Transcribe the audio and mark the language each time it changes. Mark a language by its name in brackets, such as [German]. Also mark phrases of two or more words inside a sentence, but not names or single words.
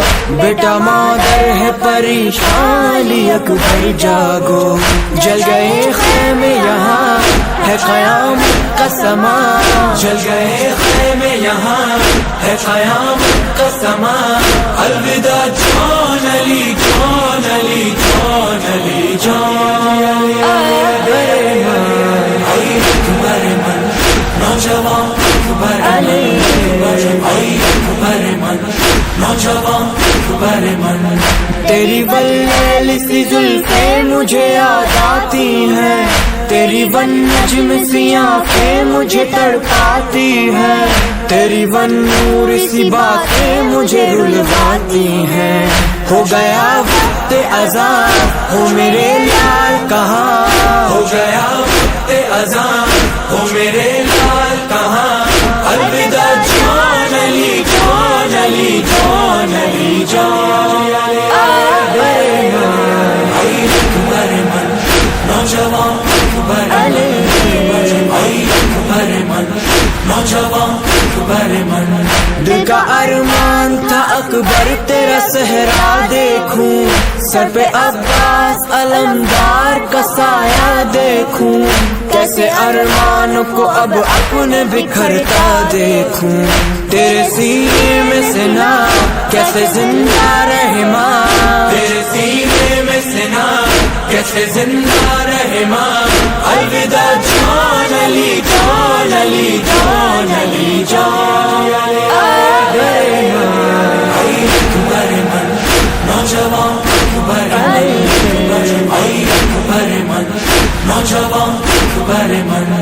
[Urdu] بیٹا مادر ہے پریشان علی اکبر جاگو. جل گئے خیمے یہاں ہے قیامت کا سما، جل گئے خیمے یہاں ہے قیامت کا سما. [Persian] الوداع جان، علی جان، علی جان، علی جان، اکبر من، نوجوان اکبر من، ای اکبر من، نوجوان اکبر من. [Urdu] تیری ولیل سی زلفیں مجھے یاد آتی ہیں، تیری ون نجم سی آنکھیں مجھے تڑپاتی ہیں، تیری ون نور سی باتیں مجھے رلواتی ہیں. ہو گیا وقت اذان، ہو میرے لال کہاں، ہو گیا وقت اذان، ہو میرے لال کہاں. [Persian] الوداع جان، علی جان، علی جان، علی جان، اکبر من، نوجوان اکبر من، ای اکبر من، نوجوان اکبر من. [Urdu] دل کا ارمان تھا اکبر تیرا صحرا دیکھوں، سر پہ عباس علمدار کا سایہ دیکھوں. کیسے ارمان کو اب اپنے بکھرتا دیکھوں. تیرے سینے میں سنا کیسے زندہ رہے ماں، تیرے سینے میں سنا کیسے زندہ رہے ماں. [Persian] الوداع جان، علی جان، علی جان، علی جان، اکبر من، نوجوان اکبر من، ای اکبر من، نوجوان اکبر من.